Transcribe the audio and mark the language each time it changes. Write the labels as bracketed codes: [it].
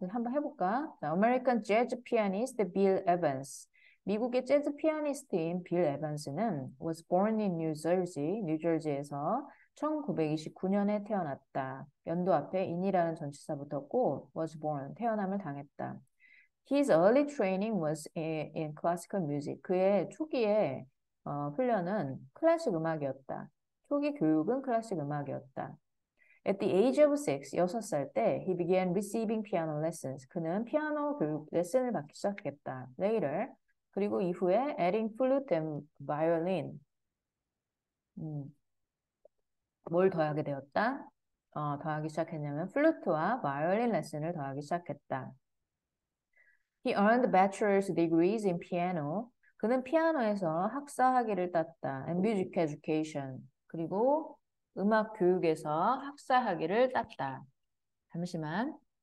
[ko] 한번 해볼까? 자, [en] American Jazz Pianist Bill Evans. [ko] 미국의 재즈 피아니스트인 빌 에반스는 [en] was born in New Jersey, [ko] 뉴저지에서 1929년에 태어났다. 연도 앞에 in이라는 전치사 붙었고 was born, 태어남을 당했다. [en] His early training was in classical music. [ko] 그의 초기의 훈련은 클래식 음악이었다. 초기 교육은 클래식 음악이었다. [en] At the age of 6, [ko] 6살 때, [en] he began receiving piano lessons. [ko] 그는 피아노 교육 레슨을 받기 시작했다. [en] Later, [ko] 그리고 이후에 [en] adding flute and violin. [ko] 음, 뭘 더하게 되었다? 더하기 시작했냐면 플루트와 바이올린 레슨을 더하기 시작했다. [en] He earned bachelor's degrees in piano. [ko] 그는 피아노에서 학사 학위를 땄다. [en] And music education. [ko] 그리고 음악 교육에서 학사 학위를 땄다. 잠시만.